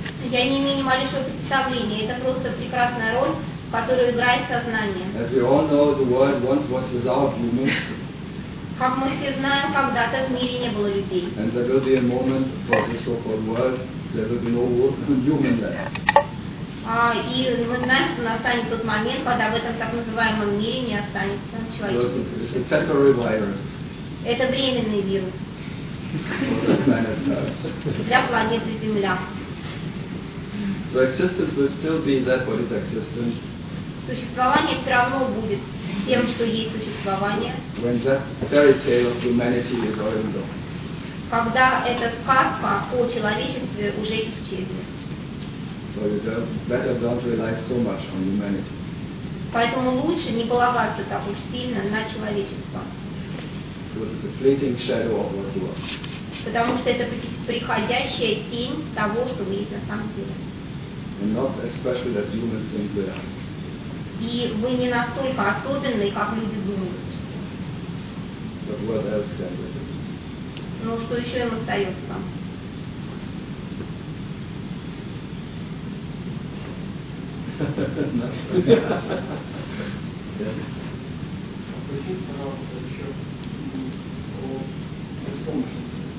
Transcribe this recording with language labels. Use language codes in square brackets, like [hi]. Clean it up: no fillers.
[ru] Я не имею ни малейшего представления, это просто прекрасная роль, которую играет сознание. [en] As we all know, the world once was without humans. [ru] Как мы все знаем, когда-то в мире не было людей. [en] And there will be a moment for the so-called world, there will be no human left. [ru] И мы знаем, что настанет тот момент, когда в этом так называемом мире не останется человечества. [en] It's a temporary virus. [ru] Это временный вирус. Для планеты Земля. [en] So existence will still be that what is existence. [ru] Существование все равно будет тем, что есть существование. [en] When that fairy tale of humanity is already gone. [ru] Когда эта сказка о человечестве уже исчезнет. [en] better don't rely so much on humanity. [ru] Поэтому лучше не полагаться так уж сильно на человечество. [en] Because it's a fleeting shadow of what was. [ru] Потому что это приходящая тень того, что есть на самом деле. [en] And not especially as humans think we are. [ru] И вы не настолько особенные, как люди думают. [en] But what else can we do? [ru] Ну что еще им остается? Попросите, пожалуйста, еще о беспомощности.